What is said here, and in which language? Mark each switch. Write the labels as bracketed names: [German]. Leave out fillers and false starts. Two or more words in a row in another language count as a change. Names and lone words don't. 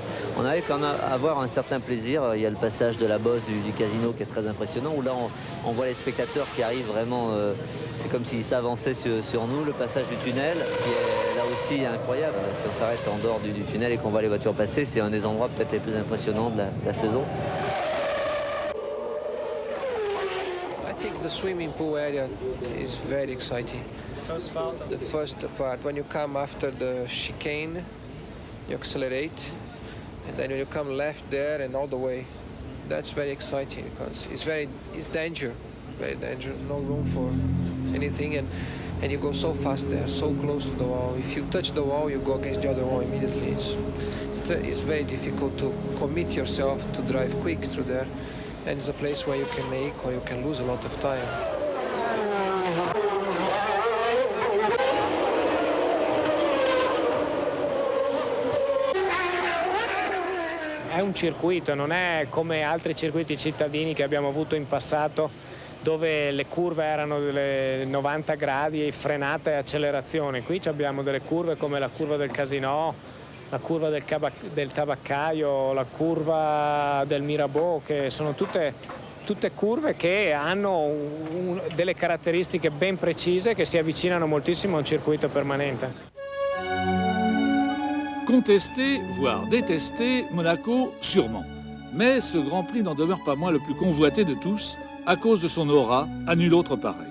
[French] On arrive quand même à avoir un certain plaisir. Il y a le passage de la bosse du casino qui est très impressionnant, où là on voit les spectateurs qui arrivent vraiment, c'est comme s'ils s'avançaient sur nous. Le passage du tunnel qui est là aussi incroyable. Si on s'arrête en dehors du tunnel et qu'on voit les voitures passer, c'est un des endroits peut-être les plus impressionnants de la saison. [English] I think the swimming pool area is very exciting. The first part, when you come after the chicane, you accelerate, and then when you come left there and all the way, that's very exciting because it's danger, very dangerous, no room for anything, and you go so fast there, so close to the wall. If you touch the wall, you go against the other wall immediately. It's very difficult to commit yourself to drive quick through there, and it's a place where you can make or you can lose a lot of time. [Italian] È un circuito, non è come altri circuiti cittadini che abbiamo avuto in passato, dove le curve erano delle 90 gradi, frenata e accelerazione. Qui abbiamo delle curve come la curva del Casino, la curva del Tabaccaio, la curva del Mirabeau, che sono tutte curve che hanno delle caratteristiche ben precise che si avvicinano moltissimo a un circuito permanente. [French] Contester, voire détester Monaco, sûrement. Mais ce Grand Prix n'en demeure pas moins le plus convoité de tous, à cause de son aura, à nul autre pareil.